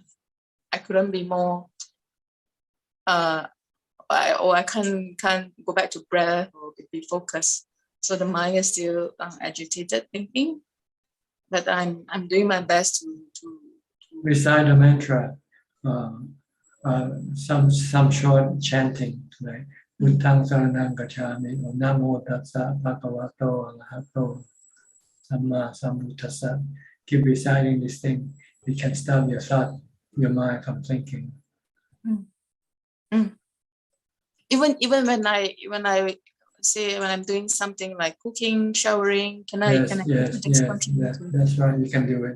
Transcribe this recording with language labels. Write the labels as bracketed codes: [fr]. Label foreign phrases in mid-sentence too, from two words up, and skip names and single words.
[en] I couldn't be more I can't go back to breath or be focused. So the mind is still agitated thinking. But I'm doing my best to recite a mantra, some short chanting, like [pi] Buddhang Saranang Gacchami [en] or [pi] Namo Tassa Bhagavato Arahato Samma Sambuddhassa. [en] Keep reciting this thing. It can stop your thought, your mind from thinking. Even when I say when I'm doing something like cooking, showering, can I continue? That's right. You can do it.